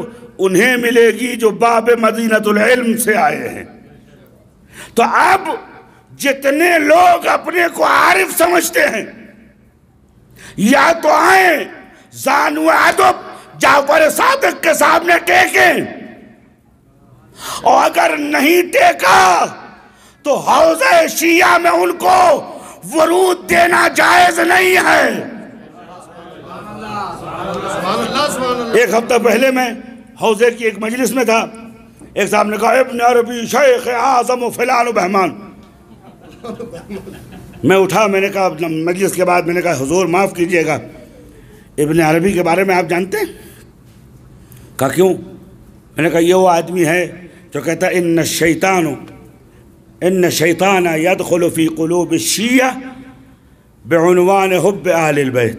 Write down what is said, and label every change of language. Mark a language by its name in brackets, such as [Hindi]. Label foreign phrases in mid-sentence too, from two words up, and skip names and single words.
[Urdu] انہیں ملے گی جو باب مدینۃ العلم سے آئے ہیں، تو اب جتنے لوگ اپنے کو عارف سمجھتے ہیں، یا تو آئیں زانو ادب جعفر صادق کے سامنے ٹیکیں، اور اگر نہیں ٹیکا تو حوضہ شیعہ میں ان کو ورود دینا جائز نہیں ہے. ایک ہفتہ پہلے میں حوضے کی ایک مجلس میں تھا، ایک صاحب نے کہا ابن عربی شیخ اعظم و [Persian] فلان و بہمان. [Urdu] میں اٹھا، میں نے کہا مجلس کے بعد، میں نے کہا حضور معاف کیجئے گا، ابن عربی کے بارے میں آپ جانتے ہیں؟ کہا کیوں؟ میں نے کہا یہ وہ آدمی ہے جو کہتا ہے [Arabic] ان شیطان یدخل فی قلوب الشیعہ بعنوان حب اہل البیت.